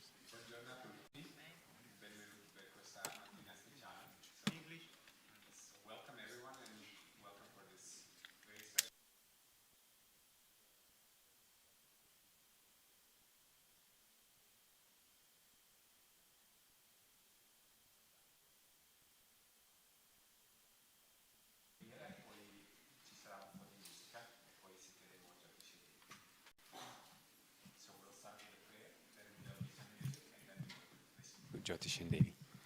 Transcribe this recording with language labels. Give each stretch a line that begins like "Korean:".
Italian: Buongiorno a tutti, benvenuti per questa mattina speciale.
English: So, welcome everyone and welcome for this very special.
Italian: E poi ci sarà un po' di musica e poi sentiremo Jyotish e Devi.
English: So we'll start with a prayer, then there'll be some music and then we'll listen to Jyotish and Devi.